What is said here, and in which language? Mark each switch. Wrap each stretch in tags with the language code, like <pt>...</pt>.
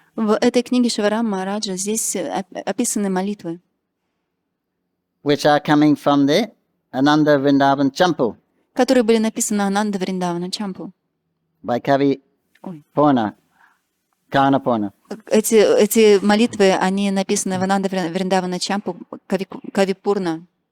<ru>В этой книге Шиварам Махараджа здесь описаны молитвы,</ru> <en>which are coming from the Ananda Vrindavan Champu</en> <ru>которые были написаны Ананда Вриндавана Чампу.</ru> <en>by Kavi Purna, Karna Purna.</en> <ru>Эти молитвы, они написаны в Ананда Вриндавана Чампу Кавипурна.</ru>